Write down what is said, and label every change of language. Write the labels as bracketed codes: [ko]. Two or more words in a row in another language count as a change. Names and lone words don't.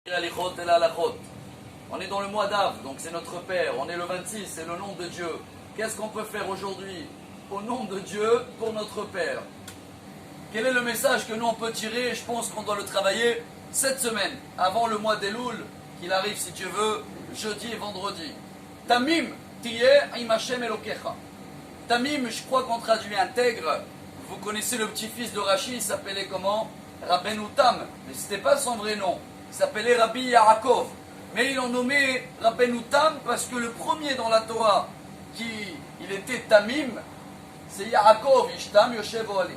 [fr] On est dans le mois d'Av, donc c'est notre Père. On est le 26, c'est le nom de Dieu. Qu'est-ce qu'on peut faire aujourd'hui au nom de Dieu pour notre Père? Quel est le message que nous on peut tirer? Je pense qu'on doit le travailler cette semaine, avant le mois d'Elul, qu'il arrive si Dieu veut, jeudi et vendredi. [he] תמים, תהיה עם השם אלוקיך. Tamim, [fr] je crois qu'on traduit intègre. Vous connaissez le petit-fils de Rashi, il s'appelait comment? Rabbeinu Tam, mais ce n'était pas son vrai nom. Il s'appelait Rabbi Yaakov. Mais ils l'ont nommé Rabbeinu Tam parce que le premier dans la Torah il était Tamim, c'est Yaakov, [he] איש תם יושב אוהלים.